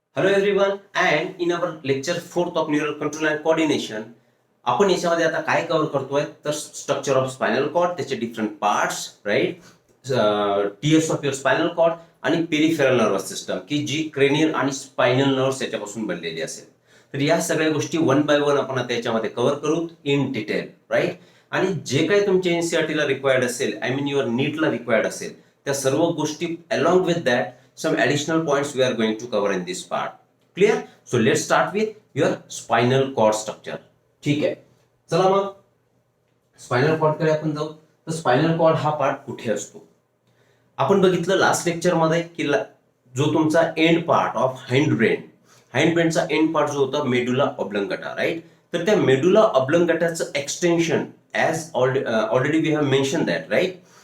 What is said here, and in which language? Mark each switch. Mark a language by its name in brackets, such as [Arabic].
[English] Hello everyone, and in our lecture 4th of neural control and coordination [Marathi] आपण याच्यामध्ये आता काय कव्हर करतोय तर स्ट्रक्चर ऑफ स्पायनल कॉर्ड, त्याचे different parts, right, TS of your spinal cord आणि peripheral nervous system की जी cranial आणि स्पायनल नर्व्स याच्यापासून बनलेली असेल. तर या सगळ्या गोष्टी वन बाय वन आपण आता याच्यामध्ये कव्हर करू इन डिटेल, राईट. आणि जे काही तुमच्या एनसीईआरटीला रिक्वायर्ड असेल, आय मीन युअर नीटला रिक्वायर्ड असेल, त्या सर्व गोष्टी along with that [English] some additional points we are going to cover in this part. Clear? So let's start with your spinal cord structure. [Marathi] ठीक आहे, चला मग स्पायनल कॉर्ड कडे आपण जाऊ. तर स्पायनल कॉर्ड हा पार्ट कुठे असतो? आपण बघितलं लास्ट लेक्चर मध्ये की जो तुमचा end part of hind ब्रेनचा end part जो होता मेडुला ऑब्लंगटा, राईट. तर त्या medulla ऑब्लंगटाचं extension [English] as already we have mention that, [Marathi] right.